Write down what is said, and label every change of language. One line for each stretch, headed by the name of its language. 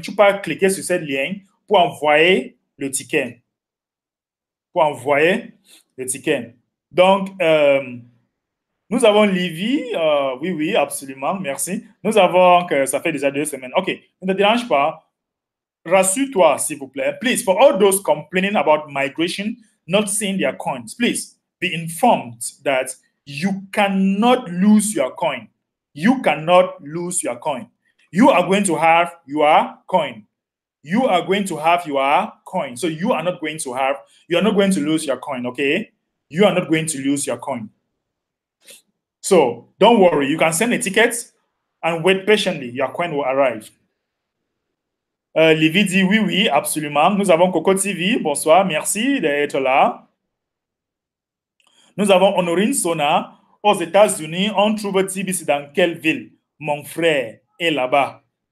French: Tu peux cliquer sur ce lien pour envoyer le ticket. Pour envoyer le ticket. Donc, nous avons Livy. Oui, absolument, merci. Nous avons, ça fait déjà 2 semaines. OK, ne te dérange pas. Rassure-toi, s'il vous plaît.
English: Please, for all those complaining about migration, not seeing their coins, please be informed that you cannot lose your coin. You cannot lose your coin. You are going to have your coin. You are going to have your coin. So you are not going to lose your coin, okay? You are not going to lose your coin. So don't worry. You can send a ticket and wait patiently. Your coin will arrive.
French: Livy dit oui, absolument. Nous avons Coco TV. Bonsoir, merci d'être là. Nous avons Honorine Sona. Aux États-Unis, on trouve TBC dans quelle ville? Mon frère est là-bas.